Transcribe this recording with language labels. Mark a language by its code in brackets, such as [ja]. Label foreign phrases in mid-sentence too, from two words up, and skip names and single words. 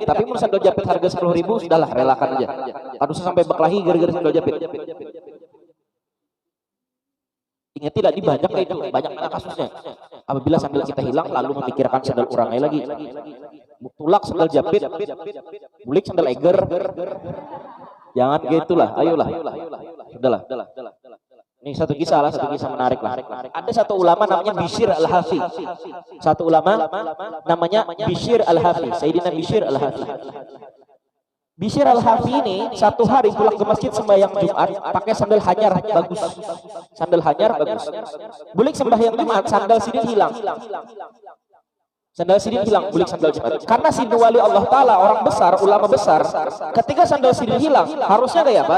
[id] Tapi mun sandal jepit harga 10.000 sudahlah relakan aja. Aduh sampai berkelahi gara-gara sandal jepit. Ingat tidak di banyak itu banyak kasusnya. Apabila sandal kita hilang lalu memikirkan sandal orangnya lagi. [bjn] Tulak sandal jepit, bulik sandal eger. [id] Jangan gitulah, ayolah. Sudahlah. Ini satu kisah menarik lah. Ada satu ulama namanya Bishr Al-Hafi. Sayyidina Bishr Al-Hafi. Bishr Al-Hafi ini satu hari pulang ke masjid sembahyang Jumat pakai [bjn] sandal hanyar bagus. Bulik sembahyang Jumat sandal sidin hilang. Bulik sandal Jumat. [id] Karena sidin wali Allah Ta'ala orang besar, ulama besar, ketika sandal sidin hilang harusnya kayak apa?